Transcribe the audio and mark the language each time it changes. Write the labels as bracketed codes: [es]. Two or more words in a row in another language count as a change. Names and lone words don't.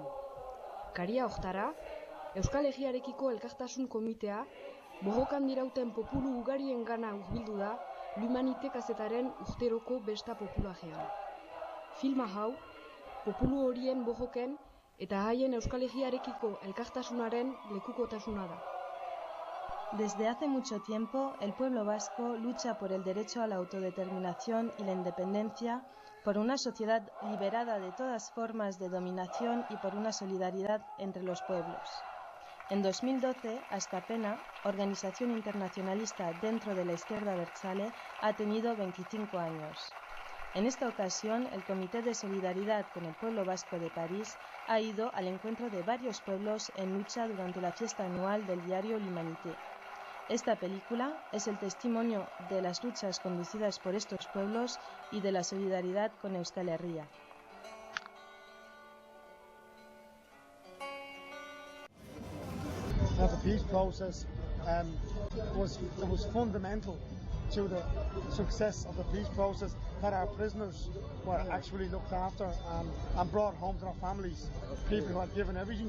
[eu] Karia hortara, Euskal Herriarekiko elkartasun komitea borrokan dirauten populu ugarien gana hurbildu da L'Humanité kazetaren urteroko besta populajean. Filma hau, populu horien borroken eta haien Euskal Herriarekiko elkartasunaren lekukotasuna da. [es] Desde hace mucho tiempo, el pueblo vasco lucha por el derecho a la autodeterminación y la independencia, por una sociedad liberada de todas formas de dominación y por una solidaridad entre los pueblos. En 2012, Askapena, organización internacionalista dentro de la izquierda abertzale, ha tenido 25 años. En esta ocasión, el Comité de Solidaridad con el Pueblo Vasco de París ha ido al encuentro de varios pueblos en lucha durante la fiesta anual del diario L'Humanité. Esta película es el testimonio de las luchas conducidas por estos pueblos y de la solidaridad con Euskal Herria. [en] The peace process was fundamental to the success of the peace process that our prisoners were actually looked after and brought home to their families, people who had given everything.